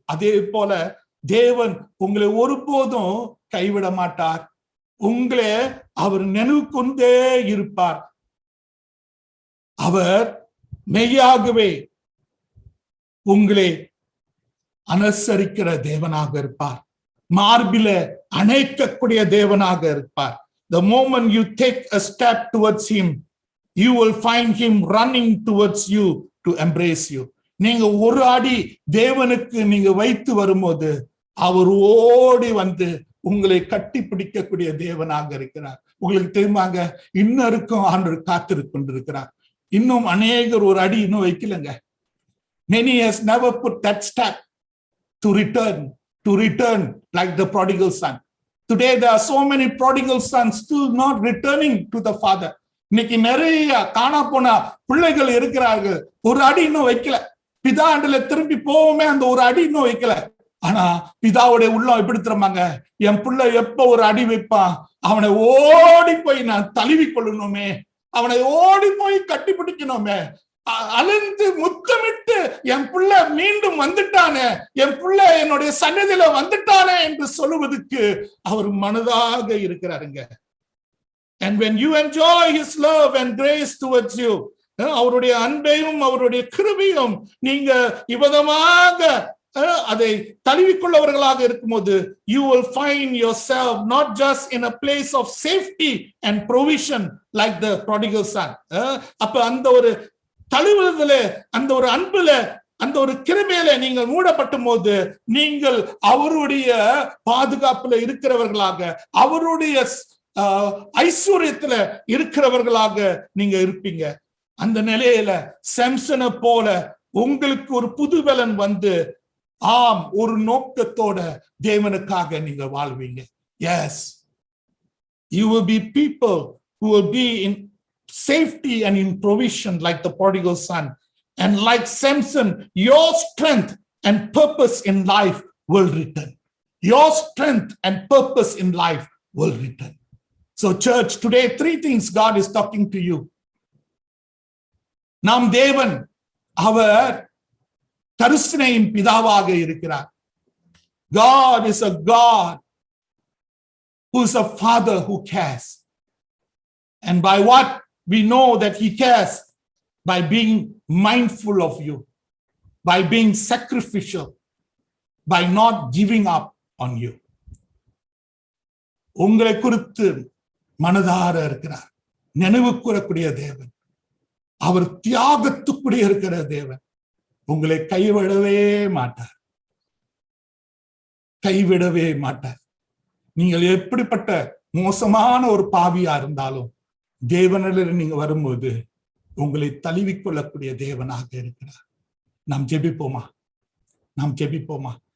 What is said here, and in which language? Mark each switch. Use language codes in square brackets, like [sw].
[ta] அதே போல தேவன் உங்களை ஒருபோதும் கைவிட மாட்டார். உங்களை அவர் நினைவு கொண்டே இருப்பார். அவர் மெய்யாகவே உங்களை அனுசரிக்கிற தேவனாக இருப்பார். மார்பில அணைக்கக்கூடிய தேவனாக இருப்பார். [en] The moment you take a step towards him, you will find him running towards you to embrace you. [ta] நீங்க ஒரு அடி தேவனுக்கு நீங்க வைத்து வரும்போது அவர் ஓடி வந்து உங்களை கட்டி பிடிக்கக்கூடிய தேவனாக இருக்கிறார். உங்களுக்கு தெரியுமாங்க, இன்னருக்கும் ஆண்டவர் காத்திருக் கொண்டிருக்கிறார். இன்னும் அநேகர் ஒரு அடி இன்னும் வைக்கலங்க. [en] Many has never put that step to return like the prodigal son. Today there are so many prodigal sons still not returning to the father. [ta] இன்னைக்கு நிறைய காணா போன பிள்ளைகள் இருக்கிறார்கள். ஒரு அடி இன்னும் வைக்கல, பிதாண்டல திரும்பி போவோமே அந்த ஒரு அடி இன்னும் வைக்கல. ஆனா பிதாவுடைய உள்ளம் எப்படி தெரியுமாங்க, என் பிள்ளை எப்ப ஒரு அடி வைப்பான் அவனை ஓடி போய் நான் தழுவி கொள்ளணுமே, அவனை ஓடி போய் கட்டி பிடிக்கணுமே, அழுந்து முத்தமிட்டு என் பிள்ளை மீண்டும் வந்துட்டானே, என் பிள்ளை என்னுடைய சன்னதியில வந்துட்டானே என்று சொல்லுவதற்கு அவர் மனதாக இருக்கிறாருங்க. [en] And when you enjoy his love and grace towards you, [ta] அவருடைய அன்பையும் அவருடைய கிருபையும் நீங்க இவ்விதமாக அதை தழுவிக்கொள்ளவர்களாக இருக்கும்போது, [en] you will find yourself not just in a place of safety and provision like the prodigal son. [ta] அப்ப அந்த ஒரு தழுவுதல, அந்த ஒரு அன்புல, அந்த ஒரு கிருபையில நீங்கள் மூடப்படும் போது நீங்கள் அவருடைய பாதுகாப்புல இருக்கிறவர்களாக, அவருடைய ஐஸ்வர்யத்துல இருக்கிறவர்களாக நீங்க இருப்பீங்க. அந்த நிலையில சாம்சனை போல உங்களுக்கு ஒரு புதுபலன் வந்து, ஆம், ஒரு நோக்கத்தோட தேவனுக்காக நீங்க வாழ்வீங்க. [en] Yes, you will be people who will be in safety and in provision like the prodigal son. And like Samson, your strength and purpose in life will return. Your strength and purpose in life will return. So church, today 3 things God is talking to you. [ta] நாம் தேவன் அவர் கருணையின் பிதாவாக இருக்கிறார். [en] God is a God who is a father who cares. And by what we know that he cares? By being mindful of you, by being sacrificial, by not giving up on you. [ta] உங்களை குறித்து மனதார இருக்கிறார், நினைவு கூறக்கூடிய தேவன், அவர் தியாகத்துக்குரிய இருக்கிற தேவன். உங்களை கைவிடவே மாட்டார், கைவிடவே மாட்டார். நீங்கள் எப்படிப்பட்ட மோசமான ஒரு பாவியா இருந்தாலும் தேவனில் நீங்க வரும்போது உங்களை தழுவிக்கொள்ளக்கூடிய தேவனாக இருக்கிறார். நாம் ஜெபிப்போமா? நாம் ஜெபிப்போமா?